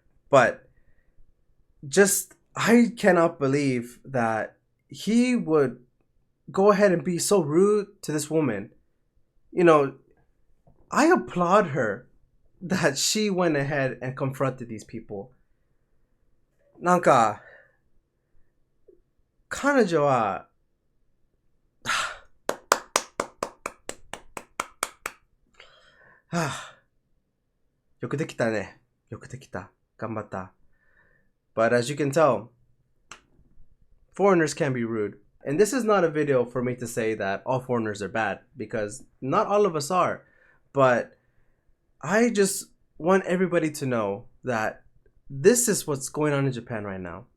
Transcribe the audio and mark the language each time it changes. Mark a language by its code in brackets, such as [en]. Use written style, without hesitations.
[en] But just, I cannot believe that he would go ahead and be so rude to this woman. You know, I applaud her that she went ahead and confronted these people. [ja] なんか、彼女は、よくできたね。よくできた。頑張った。 [en] But as you can tell, foreigners can be rude. And this is not a video for me to say that all foreigners are bad, because not all of us are. But I just want everybody to know that this is what's going on in Japan right now.